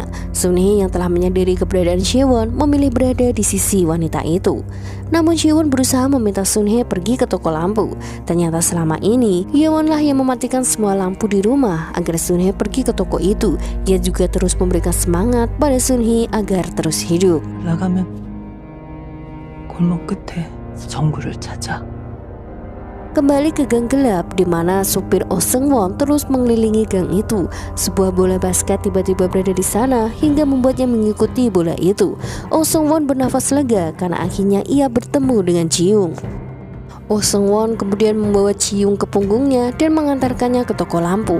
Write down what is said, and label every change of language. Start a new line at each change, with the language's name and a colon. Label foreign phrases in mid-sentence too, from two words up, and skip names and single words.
Indonesian: Sunhee yang telah menyadari keberadaan Siwon memilih berada di sisi wanita itu. Namun Siwon berusaha meminta Sunhee pergi ke toko lampu. Ternyata selama ini, Yeonlah yang mematikan semua lampu di rumah agar Sunhee pergi ke toko itu. Ia juga terus memberikan semangat pada Sunhee agar terus hidup.
Korean: 나가면 골목 끝에 정구를 찾아.
Indonesian: Kembali ke gang gelap di mana supir Oh Seung-won terus mengelilingi gang itu. Sebuah bola basket tiba-tiba berada di sana hingga membuatnya mengikuti bola itu. Oh Seung-won bernafas lega karena akhirnya ia bertemu dengan Ji-young. Oh Seung-won kemudian membawa Ji-young ke punggungnya dan mengantarkannya ke toko lampu.